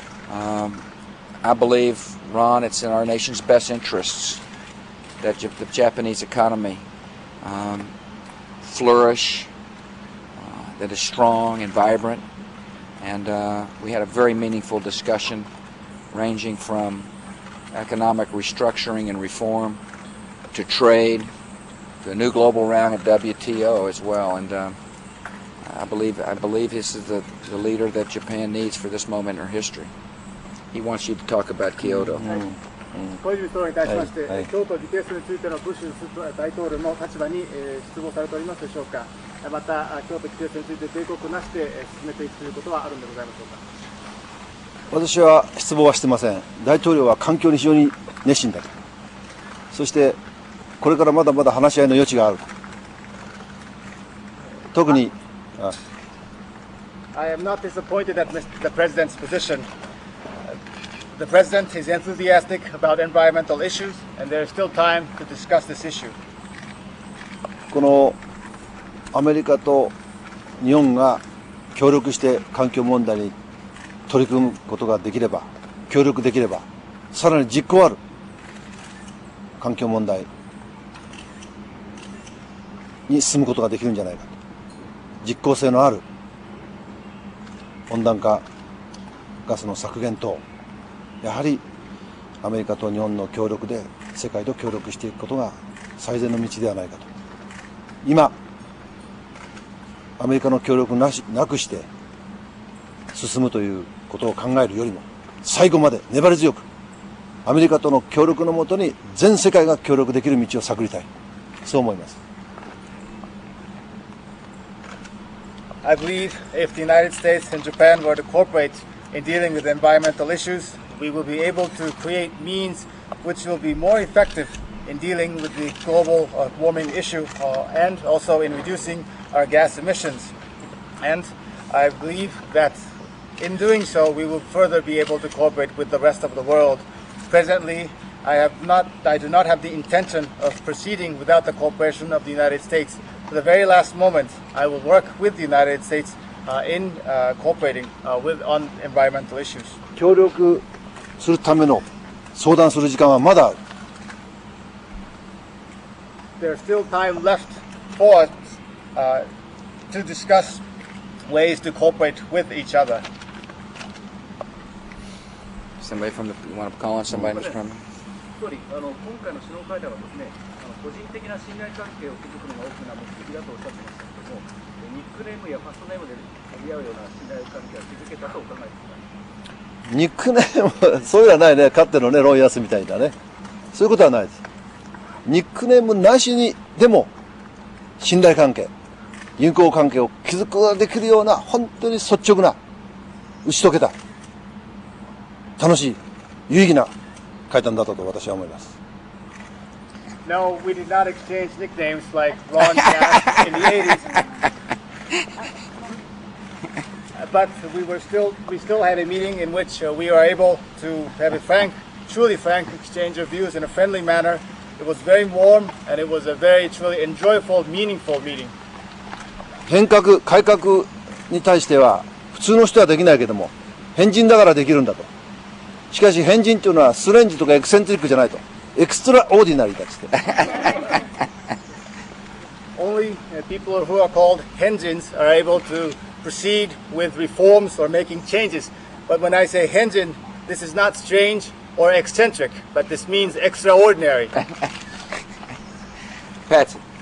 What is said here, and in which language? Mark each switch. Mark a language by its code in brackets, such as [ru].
[en] I believe, Ron, it's in our nation's best interests that the Japanese economy flourish, that is strong and vibrant, and we had a very meaningful discussion ranging from economic restructuring and reform to trade to a new global round at WTO as well. And I believe this is the leader that Japan needs for this moment in her history. He wants you to talk about Kyoto. [ja] 小泉総理に対しまして、はいはい京都議定数についてのブッシュ大統領の立場に、失望されておりますでしょうか。また京都議定数について警告なしで、進めていくということはあるんでございましょうか。私は失望はしてません。大統領は環境に非常に熱心だと。そしてこれからまだまだ話し合いの余地があると。特に [en] I am not disappointed at the President's position. The President is enthusiastic about environmental issues, and there is still time to discuss this issue. [ja] このアメリカと日本が協力して環境問題に取り組むことができれば、協力できれば、さらに実効ある環境問題に進むことができるんじゃないかと。実効性のある温暖化ガスの削減等、やはりアメリカと日本の協力で世界と協力していくことが最善の道ではないかと。今アメリカの協力なくして進むということを考えるよりも、最後まで粘り強くアメリカとの協力のもとに全世界が協力できる道を探りたい、そう思います。 [en] I believe if the United States and Japan were to cooperate in dealing with environmental issues, we will be able to create means which will be more effective in dealing with the global warming issue and also in reducing our gas emissions. And I believe that in doing so, we will further be able to cooperate with the rest of the world. Presently, I do not have the intention of proceeding without the cooperation of the United States. To the very last moment, I will work with the United States in cooperating on environmental issues. [ja] 協力するための相談する時間はまだある。 [en] There's still time left for us to discuss ways to cooperate with each other. Somebody from the, you want to call on somebody, Mr. Chairman? [ja] 総理、今回の首脳会談はですね、個人的な信頼関係を築くのが大きな目的だとおっしゃってましたけれども、ニックネームやファーストネームで呼び合うような信頼関係は築けたとお考えですか。ニックネームそういうのはないね。かってのねロンヤスみたいだね。そういうことはないです。ニックネームなしにでも信頼関係、友好関係を築くことができるような本当に率直な打ち解けた楽しい有意義な会談だったと私は思います。 [en] No, we did not exchange nicknames like Ron Gas in the 80s. But we still had a meeting in which we were able to have a truly frank exchange of views in a friendly manner. It was very warm and it was a very truly enjoyable, meaningful meeting. [ja] 改革に対しては普通の人はできないけども変人だからできるんだと。しかし変人というのはストレンジとかエクセントリックじゃないと。エクストラオーディナリーだっつって。 [en] Only people who are called henjins are able to proceed with reforms or making changes. But when I say henjin, this is not strange or eccentric, but this means extraordinary. Patsy.